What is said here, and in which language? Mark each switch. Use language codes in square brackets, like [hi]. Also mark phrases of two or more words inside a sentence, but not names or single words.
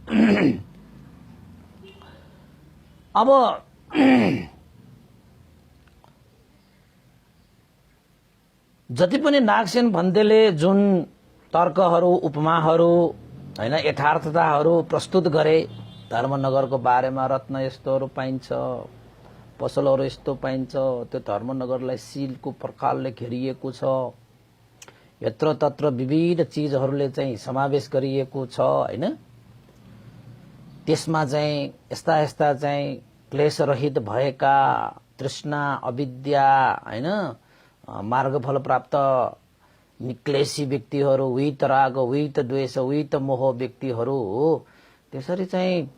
[ne] अब जति पनि नागसेन भन्तेले जुन तर्कहरू उपमाहरू, हैन, यथार्थताहरू प्रस्तुत गरे, धर्मनगरको बारेमा रत्न यस्तोहरू पाइन्छ, पसलहरू यस्तो पाइन्छ, त्यो धर्मनगरलाई सीलको प्रकारले घेरिएको छ, यत्र तत्र विविध चीजहरूले चाहिँ समावेश गरिएको छ, हैन। त्यसमा चाहिँ यस्ता यस्ता चाहिँ क्लेशरहित भएका तृष्णा अविद्या, हैन, मार्गफल प्राप्त निक्लेशी व्यक्तिहरू, [pi] वित राग वित द्वेष वित मोह [ne] व्यक्तिहरू त्यसरी चाहिँ